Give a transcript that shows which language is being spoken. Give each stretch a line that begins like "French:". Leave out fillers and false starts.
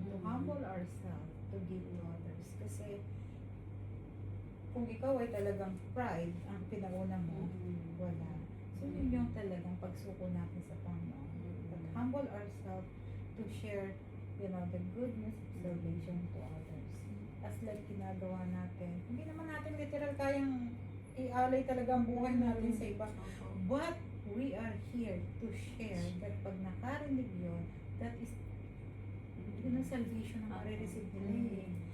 English: To humble ourselves, to give to others.
Filipino: Kasi kung ikaw ay talagang pride ang pinauna mo, wala. So yun yung talagang pagsuko natin sa Panginoon.
English: But humble ourselves to share, the goodness of salvation to others.
Filipino: As like ginagawa natin. Hindi naman natin literal kayang ialay talaga ang buhay natin sa iba.
English: But we are here to share that
Filipino: pag nakarinig yun,
English: that is
Filipino: yun ang salvation na marireceive nila eh.